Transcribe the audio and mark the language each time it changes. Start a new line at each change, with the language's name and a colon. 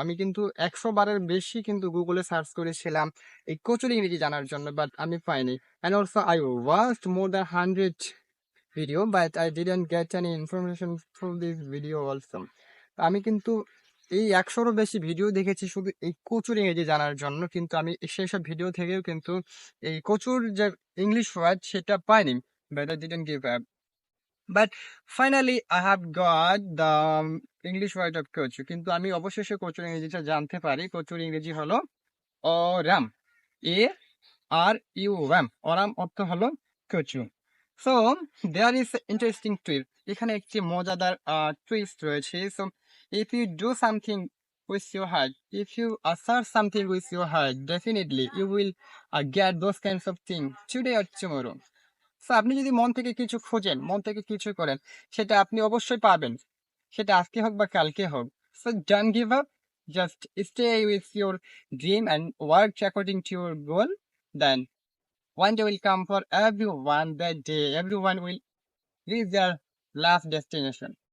Bangla: আমি কিন্তু 100 বারের বেশি কিন্তু গুগলে সার্চ করেছিলাম এই কচুর ইংরেজি জানার জন্য, বাট আমি পাইনি.
English: And also I watched more than 100 video, but I didn't get any information from this video also.
Bangla: আমি কিন্তু এই 100-রও বেশি ভিডিও দেখেছি শুধু এই কচুর ইংরেজি জানার জন্য, কিন্তু আমি সেসব ভিডিও থেকেও কিন্তু এই কচুর যে ইংলিশ ওয়ার্ড সেটা পাইনি.
English: But I didn't give up. But finally I have got the English word of kochu.
Bangla: কিন্তু আমি অবশেষে কচুর ইংরেজিটা জানতে পারি. কচুর ইংরেজি হলো অরাম, ARUM. অরাম অর্থ হলো কচু.
English: So there is an interesting twist.
Bangla: এখানে একটি মজাদার twist রয়েছে.
English: So if you do something with your heart, if you assert something with your heart, definitely you will get those kinds of things today or tomorrow.
Bangla: So আপনি যদি মন থেকে কিছু খোঁজেন, মন থেকে কিছু করেন, সেটা আপনি অবশ্যই পাবেন, সেটা আজকে হোক বা কালকে হোক.
English: So don't give up, just stay with your dream and work according to your goal. Then one day will come for everyone. That day everyone will reach their last destination.